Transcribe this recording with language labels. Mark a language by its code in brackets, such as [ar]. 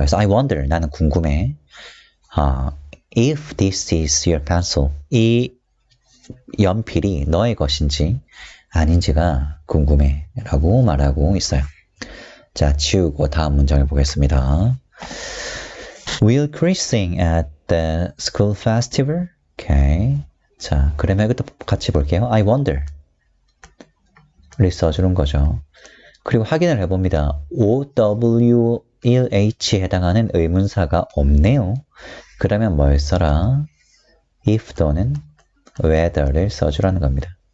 [ko] 그래서 [en] I wonder, [ko] 나는 궁금해. [en] If this is your pencil, [ko] 이 연필이 너의 것인지 아닌지가 궁금해 라고 말하고 있어요. 자, 지우고 다음 문장을 보겠습니다. [en] Will Chris sing at the school festival? Okay. [ko] 자, 그러면 이것도 같이 볼게요. [en] I wonder [ko] 를 써주는 거죠. 그리고 확인을 해봅니다. OWLH에 해당하는 의문사가 없네요. 그러면 뭘 써라? if 또는 whether를 써주라는 겁니다.